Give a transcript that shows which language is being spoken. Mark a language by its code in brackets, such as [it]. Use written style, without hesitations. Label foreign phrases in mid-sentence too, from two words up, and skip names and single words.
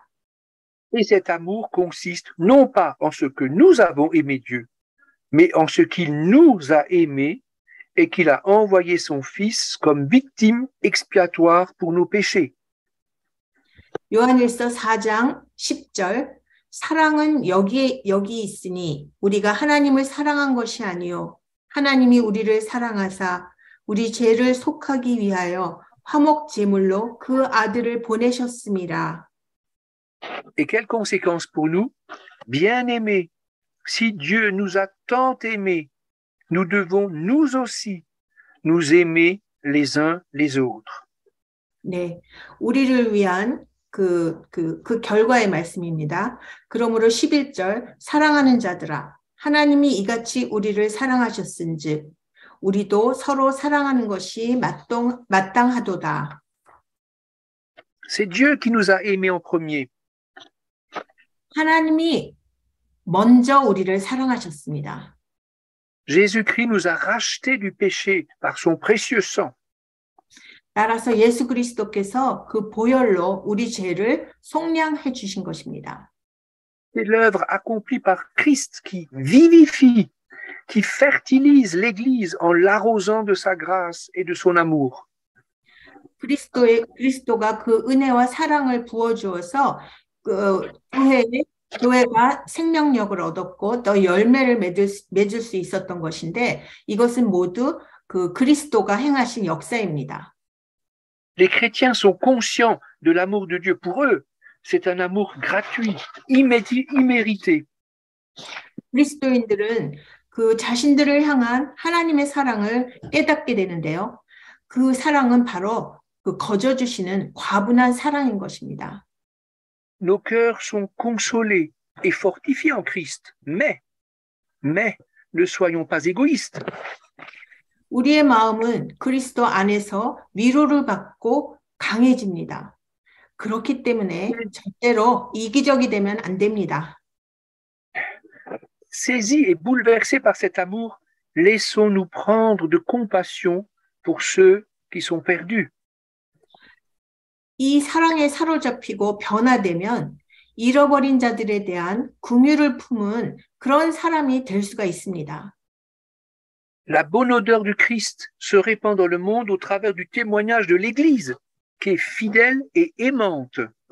[fr] Et cet amour consiste non pas en ce que nous avons aimé Dieu, mais en ce qu'il nous a aimés et qu'il a envoyé son Fils comme victime expiatoire pour nos péchés. [ko] 요한일서 4장 10절 사랑은 여기 있으니 우리가 하나님을 사랑한 것이 아니요 하나님이 우리를 사랑하사 우리 죄를 속하기 위하여 화목 제물로 그 아들을 보내셨음이라. [fr] Et quelles conséquences pour nous? Bien-aimés, si Dieu nous a tant aimés, nous devons nous aussi nous aimer les uns les autres. [ko] 네, 우리를 위한 그 결과의 말씀입니다. 그러므로 11절 사랑하는 자들아 하나님이 이같이 우리를 사랑하셨은즉 우리도 서로 사랑하는 것이 마땅하도다. [fr] C'est Dieu qui nous a aimés en premier. [ko] 하나님이 먼저 우리를 사랑하셨습니다. [fr] Jésus-Christ nous a rachetés du péché par son précieux sang. [ko] 따라서 예수 그리스도께서 그 보혈로 우리 죄를 속량해 주신 것입니다. [fr] C'est l'œuvre accomplie par Christ qui vivifie, qui fertilise l'Église en l'arrosant de sa grâce et de son amour. [ko] 그리스도가 그 은혜와 사랑을 부어주어서 교회가 생명력을 얻었고 또 열매를 맺을 수 있었던 것인데 이것은 모두 그 그리스도가 행하신 역사입니다. [fr] Les chrétiens sont conscients de l'amour de Dieu pour eux. c'est un amour gratuit, immérité. [ko] 그리스도인들은 그 자신들을 향한 하나님의 사랑을 깨닫게 되는데요. 그 사랑은 바로 그 거저 주시는 과분한 사랑인 것입니다. [fr] Nos cœurs sont consolés et fortifiés en Christ, mais ne soyons pas égoïstes. [ko] 우리의 마음은 그리스도 안에서 위로를 받고 강해집니다. 그렇기 때문에 절대로 이기적이 되면 안 됩니다. [fr] Saisis et bouleversés par cet amour, laissons-nous prendre de compassion pour ceux qui sont perdus. [ko] 이 사랑에 사로잡히고 변화되면 잃어버린 자들에 대한 긍휼을 품은 그런 사람이 될 수가 있습니다. [fr] La bonne odeur du Christ se répand dans le monde au travers du témoignage de l'Église, qui est fidèle et aimante.